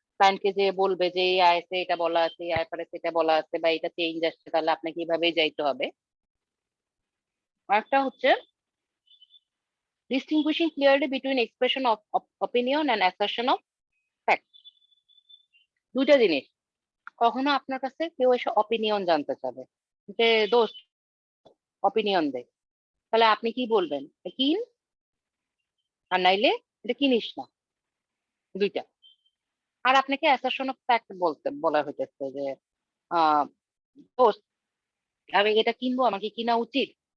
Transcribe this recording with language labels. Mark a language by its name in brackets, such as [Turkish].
[Bangla] ক্লায়েন্টকে যে বলবে যে এই আইএসএ এটা বলা আছে, এই আইএফআরএস এটা বলা আছে, বা এটা চেঞ্জ আসছে, তাহলে আপনাকে এইভাবেই যাইতে হবে। আরেকটা হচ্ছে [English] distinguishing clearly between expression of opinion and assertion of fact. [Bangla] দুইটা জিনিস। কখনো আপনার কাছে কেউ এসে অপিনিয়ন জানতে চাবে যে দোস্ত অপিনিয়ন দে, তাহলে আপনি কি বলবেন? কিন, আর নাইলে এটা কিনিস না। দুইটা। আর আপনাকে অ্যাসারশন অফ ফ্যাক্ট বলা হইতেছে যে দোস্ত আমি এটা কিনবো, আমাকে কিনা উচিত।